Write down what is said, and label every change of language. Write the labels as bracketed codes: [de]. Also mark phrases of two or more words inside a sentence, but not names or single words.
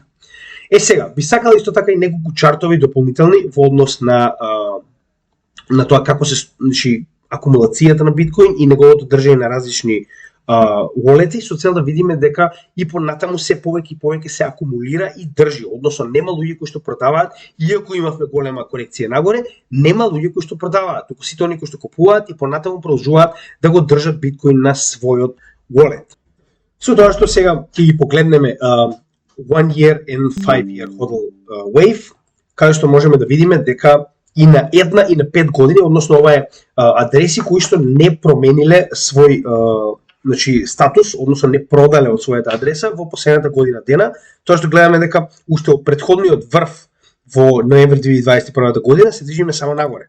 [mk] Сега би сакал исто така и неколку чартови дополнителни во однос на тоа како се акумулацијата на биткоин и неговото држање на различни wallet-и, со цел да видиме дека и понатаму се повеќе и повеќе се акумулира и држи, односно нема луѓе кои што продаваат, иако имавме голема корекција нагоре, нема луѓе кои што продаваат, туку сите оние кои што купуваат и понатаму продолжуваат да го држат биткоин на својот wallet. Со тоа што сега ќе ги погледнеме [en] 1 year and 5 year hodl wave, [mk] каде што можеме да видиме дека и на 1 и на 5 години, односно ова е адреси кои што не промениле свој значи статус, односно не продале од својата адреса во последната година дена. Тоа што гледаме дека уште од претходниот врв во ноември 2021 година се движиме само нагоре.